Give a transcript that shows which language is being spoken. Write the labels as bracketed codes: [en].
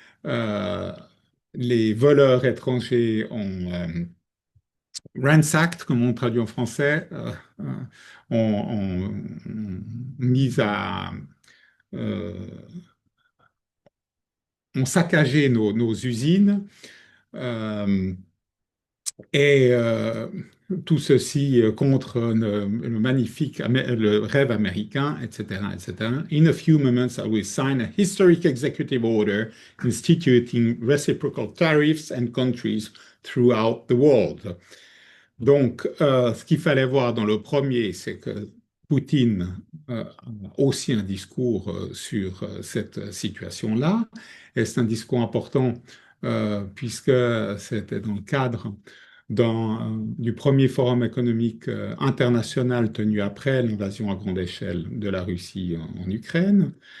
[fr] Euh, les voleurs étrangers ont ransacked, comme on traduit en français, ont mis euh, ont saccagé nos usines euh, et tout ceci contre le magnifique le rêve américain, etc., etc. [en] In a few moments, I will sign a historic executive order instituting reciprocal tariffs and countries throughout the world. [fr] Donc, ce qu'il fallait voir dans le premier, c'est que Poutine a aussi un discours sur cette situation-là. Et c'est un discours important puisque c'était dans le cadre du premier forum économique international tenu après l'invasion à grande échelle de la Russie en Ukraine.